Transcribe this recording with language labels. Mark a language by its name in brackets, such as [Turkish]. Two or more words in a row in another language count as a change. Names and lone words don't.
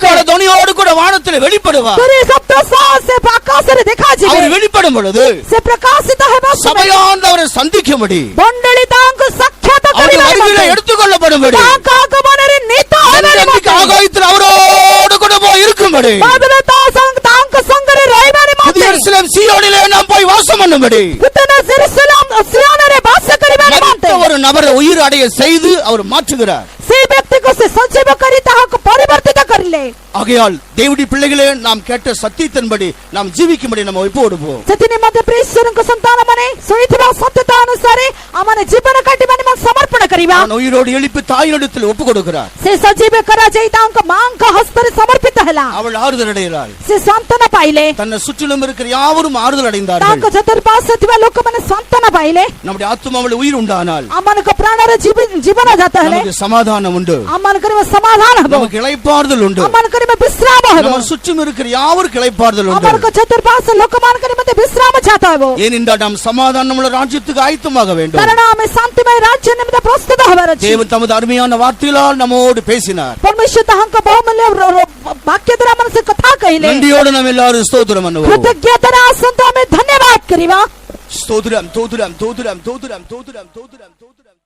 [Tamil] எக்கால தொனியோடு கூட வானத்தில் வெளிப்படுவார். [Odia] ତୁରି ଶବ୍ଦ ସହ ସେ ଆକାଶରେ ଦେଖାଯିବେ [Tamil] அவர் வெளிப்படும் பொழுது [Odia] ସେ ପ୍ରକାଶିତ ହେବା ସମୟରେ [Tamil] சபையாண்டவரை சந்திக்கும்படி [Odia] ମଣ୍ଡଳୀ ତାଙ୍କୁ ସାକ୍ଷାତ [Tamil] அவருடைய [Odia] କରିବା [Tamil] வருகையிலே [Odia] ନିମନ୍ତେ [Tamil] எடுத்துக்கொள்ளப்படும்படி [Odia] ତାଙ୍କ ଆଗମନରେ ନୀତ ହେବା [Tamil] என்றென்றைக்கு [Odia] ନିମନ୍ତେ [Tamil] ஆகாயத்தில் அவரோடு கூட போய் இருக்கும்படி [Odia] ବାଦଲ ତାଙ୍କ ସଙ୍ଗରେ ରହିବା [Tamil] புதிய [Odia] ନିମନ୍ତେ [Tamil] எருசலேம் சீயோனிலே நாம் போய் வாசம் பண்ணும்படி [Odia] ନୂତନ ଜେରୁସଲେମ ସିୟନରେ ବାସ କରିବା ନିମନ୍ତେ [Tamil] மரித்த ஒரு நபரை உயிர் அடைய செய்து அவர் மாற்றுகிறார். [Odia] ସେ ବ୍ୟକ୍ତିକୁ ସେ ସଜୀବ କରି ତାହାକୁ ପରିବର୍ତ୍ତିତ କରିଲେ [Tamil] ஆகையால் தேவனுடைய பிள்ளைகளே நாம் கேட்ட சத்தியத்தின்படி நாம் ஜீவிக்கும்படி நம்ம ஒப்பு கொடுப்போம். [Odia] ସେଥି ନିମନ୍ତେ ପ୍ରିୟ ଈଶ୍ୱରଙ୍କ ସନ୍ତାନମାନେ ଶୁଣିଥିବା ସତ୍ୟତା ଅନୁସାରେ ଆମମାନେ ଜୀବନ କାଟିବା ନିମନ୍ତେ ସମର୍ପଣ କରିବା [Tamil] நான் உயிரோடு எழுப்பி தாயினிடத்தில் ஒப்பு கொடுக்கிறார். [Odia] ସେ ସଜୀବ କରାଯାଇ ତାଙ୍କ ମାଙ୍କ ହସ୍ତରେ ସମର୍ପିତ ହେଲା [Tamil] அவள் ஆறுதல் அடைகிறாள். [Odia] ସେ ସାନ୍ତ୍ୱନା ପାଇଲେ [Tamil] தன்னை சுற்றிலும் இருக்கிற யாவரும் ஆறுதல் அடைந்தார்கள். [Odia] ତାଙ୍କ ଚତୁଃପାର୍ଶ୍ୱରେ ଥିବା ଲୋକମାନେ ସାନ୍ତ୍ୱନା ପାଇଲେ [Tamil] நம்முடைய ஆத்துமாவில் உயிர் உண்டானால் [Odia] ଆମମାନଙ୍କ ପ୍ରାଣରେ ଜୀବନ ଜାତ ହେଲେ [Tamil] நமக்கு சமாதானம் உண்டு. [Odia] ଆମମାନଙ୍କର ସମାଧାନ ହେବ [Tamil] நமக்கு இளைப்பாறுதல் உண்டு. [Odia] ଆମମାନଙ୍କର ବିଶ୍ରାମ ହେବ [Tamil] நம்ம சுற்றும் இருக்கிற யாவருக்கு இளைப்பாறுதல் உண்டு. [Odia] ଆମମାନଙ୍କ ଚତୁଃପାର୍ଶ୍ୱ ଲୋକମାନଙ୍କ ନିମନ୍ତେ ବିଶ୍ରାମ ଜାତ ହେବ [Tamil] ஏனென்றால் நாம் சமாதானமுள்ள ராஜ்யத்துக்கு ஆயத்தமாக வேண்டும். [Odia] କାରଣ ଆମେ ଶାନ୍ତିମୟ ରାଜ୍ୟ ନିମନ୍ତେ ପ୍ରସ୍ତୁତ ହେବାର ଅଛି [Tamil] தேவன் தமது அருமையான வார்த்தைகளால் நம்மோடு பேசினார். [Odia] ପରମେଶ୍ୱର ତାହାଙ୍କ ବହୁମୂଲ୍ୟ ବାକ୍ୟ ଦ୍ୱାରା ଆମ ସେ କଥା କହିଲେ [Tamil] நன்றியோடு நாம் எல்லாரும் ஸ்தோத்திரம் பண்ணுவோம். [Odia] କୃତଜ୍ଞତାର ଆସନ୍ତୁ ଆମେ ଧନ୍ୟବାଦ କରିବା [Tamil] ஸ்தோத்திரம் தோத்திரம் தோத்திரம் தோத்திரம் தோத்திரம் தோத்திரம்